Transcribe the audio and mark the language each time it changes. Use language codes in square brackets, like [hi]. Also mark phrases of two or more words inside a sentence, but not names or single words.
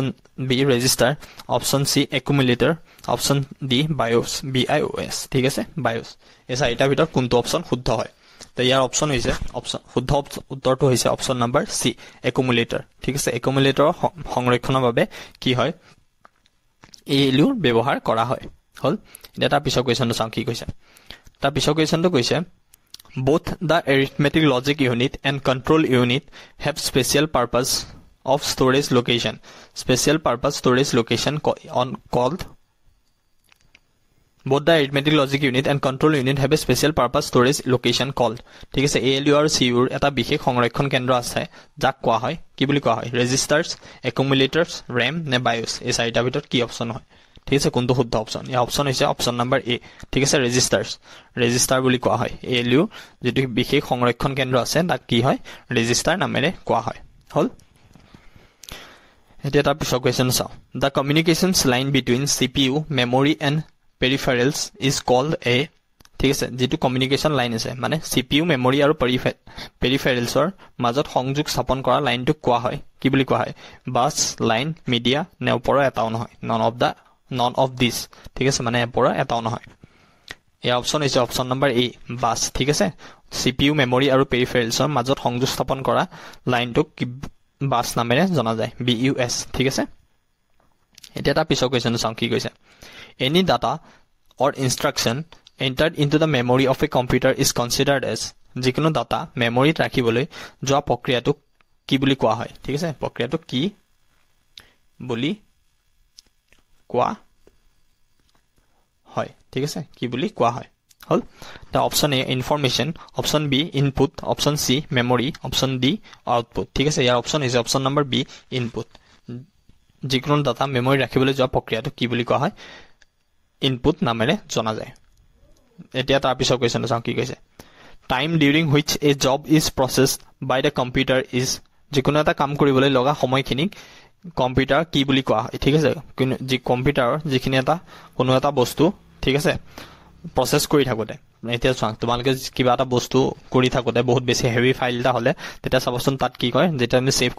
[en] B register option C accumulator option D BIOS [as] ঠিক আছে BIOS এই চাৰিটাৰ ভিতৰত কোনটো অপচন শুদ্ধ হয় তো ইয়াৰ অপচন হৈছে শুদ্ধ উত্তৰটো হৈছে [en] option number C accumulator [as] ঠিক আছে একুমুলেটৰৰ সংৰক্ষণৰ বাবে কি হয় ALUৰ ব্যৱহাৰ কৰা হয় হল এতিয়া তাৰ পিছৰ কুৱেশ্যনটো চাওঁ কি কৈছে তাৰ পিছৰ কুৱেশ্যনটো কৈছে [en] both the arithmetic logic unit and control unit have special purpose of storage location called both the arithmetic logic unit and control unit have a special purpose storage location called [as] ঠিক আছে ALU আৰু CU এটা বিশেষ সংৰক্ষণ কেন্দ্ৰ আছে যাক কোৱা হয় কি বুলি কোৱা হয় [en] registers accumulators RAM [as] নে BIOS এই চাৰিটাৰ ভিতৰত কি অপচন হয় ঠিক আছে কোনটো শুদ্ধ অপচন ইয়াৰ অপচন হৈছে [en] option number A [as] ঠিক আছে ৰেজিষ্টাৰ বুলি কোৱা হয় ALU যেটো বিশেষ সংৰক্ষণ কেন্দ্ৰ আছে তাক কি হয় ৰেজিষ্টাৰ নামেৰে কোৱা হয় হল এতিয়া তাৰ পিছৰ কুৱেশ্যন চাওঁ [en] the communications line between CPU memory and peripherals is called a [as] ঠিক আছে যেটো [en] communication line [as] আছে মানে [en] CPU memory [as] আৰু পেৰিফেৰেলছৰ মাজত সংযোগ স্থাপন কৰা লাইনটো কোৱা হয় কি বুলি কোৱা হয় বাছ লাইন মিডিয়া নে ওপৰৰ এটাও নহয় [en] none of [as] দিস ঠিক আছে মানে ওপৰৰ এটাও নহয় এই অপচন হৈছে [en] option number A bus [as] ঠিক আছে [en] CPU memory [as] আৰু পেৰিফেৰেলছৰ মাজত সংযোগ স্থাপন কৰা লাইনটোক বাছ নামেৰে জনা যায় BUS ঠিক আছে এটা এটা পিছৰ কোৱেশ্চনটো চাওঁ কি কৈছে [en] any data or instruction entered into the memory of a computer is considered as [as] যিকোনো ডাটা মেমৰিত ৰাখিবলৈ যোৱা প্ৰক্ৰিয়াটো কি বুলি কোৱা হয় ঠিক আছে প্ৰক্ৰিয়াটো কি বুলি কোৱা হয় ঠিক আছে কি বুলি কোৱা হয় হল [en] the option A information option B input option C memory option D output [as] ঠিক আছে ইয়াৰ অপচন হৈছে [en] option number B input [as] যিকোনো ডাটা মেমৰি ৰাখিবলৈ যোৱা প্ৰক্ৰিয়াটো কি বুলি কোৱা হয় ইনপুট নামেৰে জনা যায় এতিয়া তাৰ পিছৰ কোৱেশ্চনটো চাওঁ কি কৈছে [en] time during which a job is processed by the computer is [as] যিকোনো এটা কাম কৰিবলৈ লগা সময়খিনিক কম্পিউটাৰ কি বুলি কোৱা হয় ঠিক আছে যি কম্পিউটাৰৰ যিখিনি এটা কোনো এটা বস্তু ঠিক আছে প্ৰসেস কৰি থাকোতে এতিয়া চাওঁ তোমালোকে কিবা এটা বস্তু কৰি থাকোতে বহুত বেছি [en] heavy file [as] এটা হলে তেতিয়া চাবচোন তাত কি কয় যেতিয়া তুমি সেভ